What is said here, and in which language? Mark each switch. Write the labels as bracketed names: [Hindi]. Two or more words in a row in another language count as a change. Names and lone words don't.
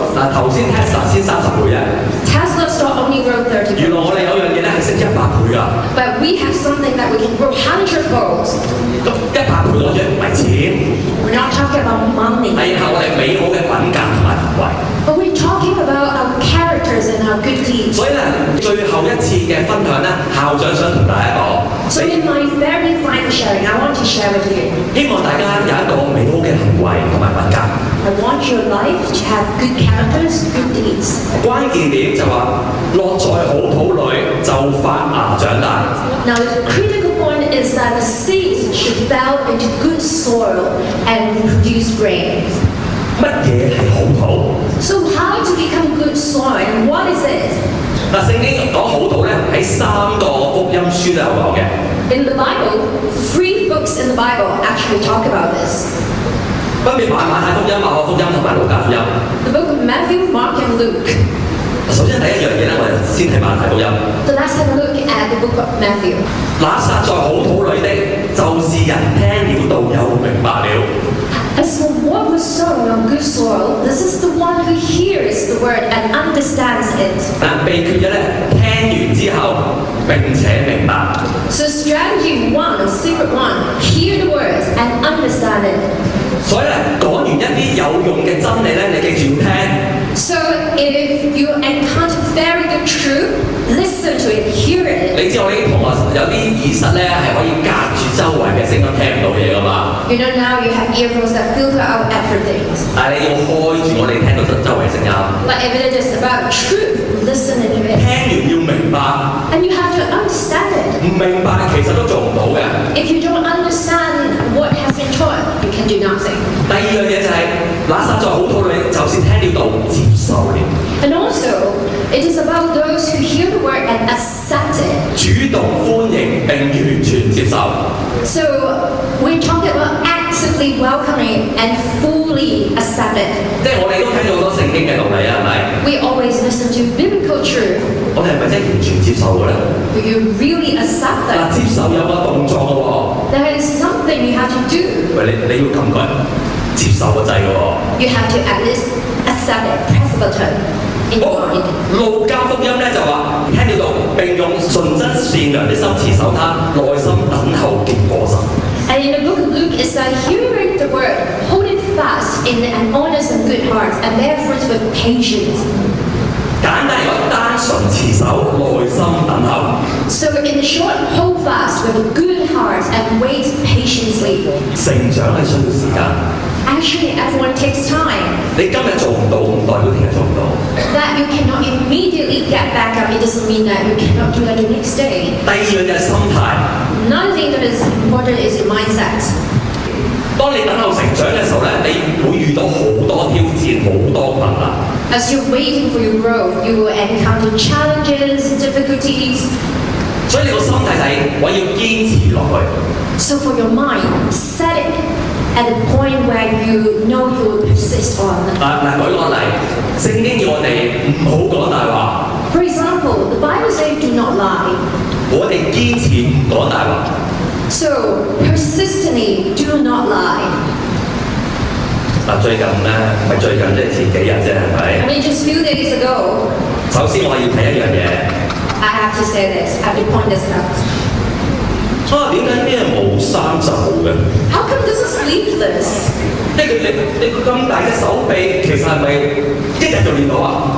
[Cantonese] 嗱頭先 Tesla 先30倍啫， [English] Tesla stock only grew 30-fold. [Cantonese] 原來我哋有樣嘢咧係升100倍㗎。 [English] But we have something that we can grow 100-fold. [Cantonese] 咁100倍攞咗唔係錢， [English] We're not talking about money, [Cantonese] 係我哋美好嘅品格同埋行為。 [English] but we're talking about our characters and our good deeds. [Cantonese] 所以咧，最後一次嘅分享咧，校長想同大家講， [English] So in my very final sharing, I want to share with you. [Cantonese] 希望大家有一個美好嘅行為同埋品格。 [English] I want your life to have good characters, good deeds. [Cantonese] 關鍵點就話落在好土裏就發芽長大。 [English] Now the critical point is that the seeds should fall into good soil and produce grain. [Cantonese] 乜嘢係好土？ [English] So how to become good soil and what is it? [Cantonese] 嗱，聖經講好土咧，喺3個福音書都有講嘅。 [English] In the Bible, 3 books in the Bible actually talk about this. [Cantonese] 分別馬太福音、馬可福音同埋路加福音。 [English] The book of Matthew, Mark, and Luke. [Cantonese] 首先第一樣嘢咧，我哋先睇馬太福音。 [English] So let's have a look at the book of Matthew. [Cantonese] 那撒在好土裏的，就是人聽了道又明白了。 [English] As for what was sown on good soil, this is the one who hears the word and understands it. [Cantonese] 但秘訣嘅咧，聽完之後並且明白。 [English] So strategy 1, secret 1, hear the words and understand it. [Cantonese] 所以咧，講完一啲有用嘅真理咧，你記住要聽。 [English] So if you encounter very good truth, listen to it, hear it. [Cantonese] 你知我呢啲同學有啲耳塞咧係可以隔住周圍嘅聲音聽唔到嘢噶嘛？ [English] You know now you have earphones that filter out everything. [Cantonese] 但係你要開住我哋聽到周圍聲音。 [English] But if it is about truth, listen to [Cantonese] 聽 [English] it. [Cantonese] 完要明白， [English] And you have to understand it. [Cantonese] 唔明白其實都做唔到嘅。 [English] If you don't understand what has been taught, you can do nothing. [Cantonese] 第二樣嘢就係、那撒在好土裏，就是聽了道接受了， [English] And also, it is about those who hear the word and accept it. [Cantonese] 主動歡迎並完全接受。 [English] So we're talking about actively welcoming and fully accept it. [Cantonese] 即係我哋都聽咗好多聖經嘅道理啊，係咪？ [English] We always listen to biblical truth. [Cantonese] 我哋係咪真係完全接受嘅咧？ [English] Do you really accept [Cantonese] 嗱， [English] that? [Cantonese] 接受有個動作嘅喎， [English] There is something you have to do. [Cantonese] 喂，你要撳佢接受個掣嘅喎。 [English] You have to at least accept it. Press the button in your mind. [Cantonese] 路加福音咧就話聽了道並用純真善良的心持守他，耐心等候結果實。 [English] And in the book of Luke, it's like hearing the word, hold it fast in an honest and good heart, and bear fruit with patience. [Cantonese] 簡單嚟講，單純持守，耐心等候。 [English] So in short, hold fast with a good heart and wait patiently. [Cantonese] 成長係需要時間， [English] Actually, everyone takes time. [Cantonese] 你今日做唔到，唔代表聽日做唔到。 [English] That you cannot immediately get back up, it doesn't mean that you cannot do that the next day. [Cantonese] 第二樣就係心態。 [English] Another thing that is important is your mindset. [Cantonese] 當你等候成長嘅時候咧，你會遇到好多挑戰，好多困難。 [English] As you're waiting for your growth, you will encounter challenges, difficulties. [Cantonese] 所以你個心態就係我要堅持落去。 [English] So for your mind, set it at the point where you know you will persist on. [Cantonese] 舉個例，聖經要我哋唔好講大話， [English] For example, the Bible says do not lie. [Cantonese] 我哋堅持唔講大話。 [English] So persistently do not lie. [Cantonese] 最近咧，唔係最近即係前幾日啫，係咪？ [English] I mean, just few days ago, [Cantonese] 首先我要睇一樣嘢， [English] I have to say this, I have to point this out. [Cantonese] 點解啲人冇衫袖嘅？ [English] How come this is sleeveless? [Cantonese] 即係你你咁大隻手臂，其實係咪一日就練到啊？